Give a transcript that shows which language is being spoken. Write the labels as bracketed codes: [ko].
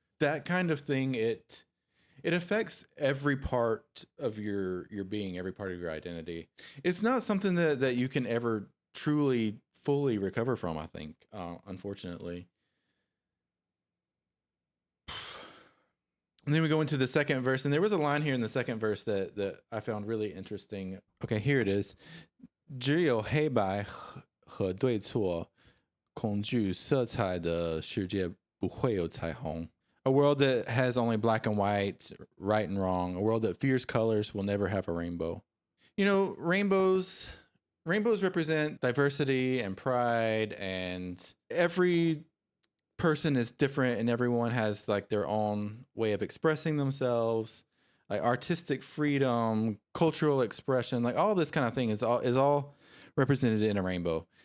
[en] That kind of thing, it affects every part of your being, every part of your identity. It's not something that you can ever truly fully recover from, I think, unfortunately. And then we go into the second verse, and there was a line here in the second verse that I found really interesting. Okay, here it is. [zh] 只有黑白和对错，恐惧色彩的世界不会有彩虹。 [en] A world that has only black and white, right and wrong. A world that fears colors will never have a rainbow. You know, rainbows represent diversity and pride, and every person is different and everyone has like their own way of expressing themselves, like artistic freedom, cultural expression, like all this kind of thing is all represented in a rainbow.